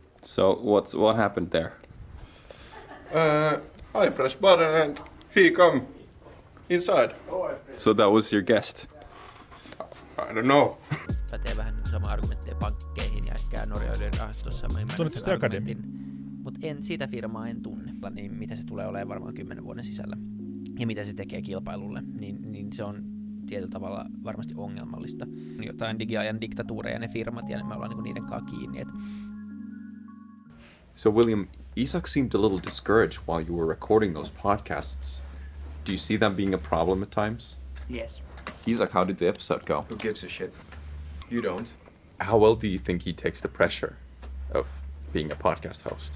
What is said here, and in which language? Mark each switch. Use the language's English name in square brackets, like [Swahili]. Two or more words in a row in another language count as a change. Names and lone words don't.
[English] So what happened there? I press button and he come inside. So that was your guest. I don't know. [Finnish] Pätee vähän niin sama argumentteja pankkeihin ja ehkä Norjoiden rahastossa. Tunnetko sitä Akademi? Mutta sitä firmaa en tunne. Niin mitä se tulee olemaan varmaan 10 vuoden sisällä ja mitä se tekee kilpailulle, niin se on tietyllä tavalla varmasti ongelmallista. Jotain digiajan diktatuureja ne firmat ja me ollaan niinku niiden kanssa kiinni. [English] So William, Isak seemed a little discouraged while you were recording those podcasts. Do you see that being a problem at times? Yes. Isak, how did the episode go? Who gives a shit? You don't. How well do you think he takes the pressure of being a podcast host?